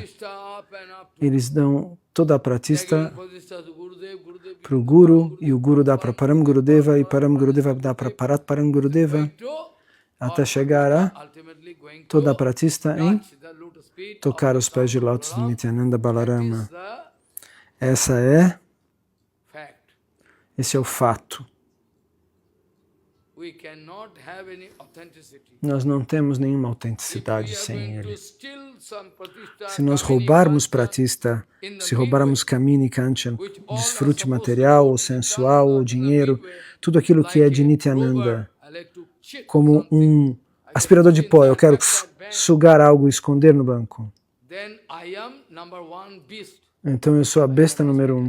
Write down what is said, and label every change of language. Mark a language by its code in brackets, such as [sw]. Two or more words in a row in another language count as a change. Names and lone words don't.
[pt] Eles dão toda a pratista para o Guru, e o Guru dá para Param Gurudeva, e Param Gurudeva dá para Parat Param Gurudeva, até chegar a toda a pratista em tocar os pés de lótus de Nityananda Balarama. Esse é o fato. Nós não temos nenhuma autenticidade sem ele. Se nós roubarmos pratista, se roubarmos kamini e kanchan, desfrute material, ou sensual, ou dinheiro, tudo aquilo que é de Nityananda, como um aspirador de pó, eu quero sugar algo e esconder no banco. Então eu sou a besta número 1.